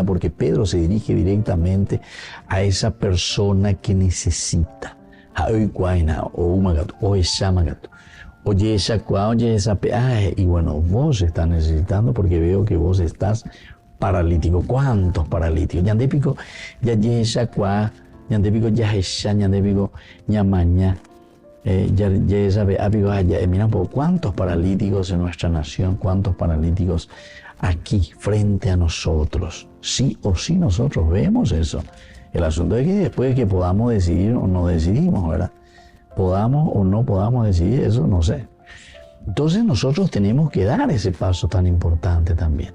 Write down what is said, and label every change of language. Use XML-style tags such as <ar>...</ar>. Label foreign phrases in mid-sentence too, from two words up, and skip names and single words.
<es>Porque Pedro se dirige directamente a esa persona que necesita. Y bueno, vos estás necesitando porque veo que vos estás paralítico. ¿Cuántos paralíticos?</es> <gn>Yandepico, ya yandepico, yandepico, ñamaña.</gn> <es>Mira, cuántos paralíticos en nuestra nación, cuántos paralíticos aquí frente a nosotros. Sí o sí nosotros vemos eso. El asunto es que después que podamos decidir o no decidimos, ¿verdad? Podamos o no podamos decidir, eso no sé. Entonces nosotros tenemos que dar ese paso tan importante también.</es>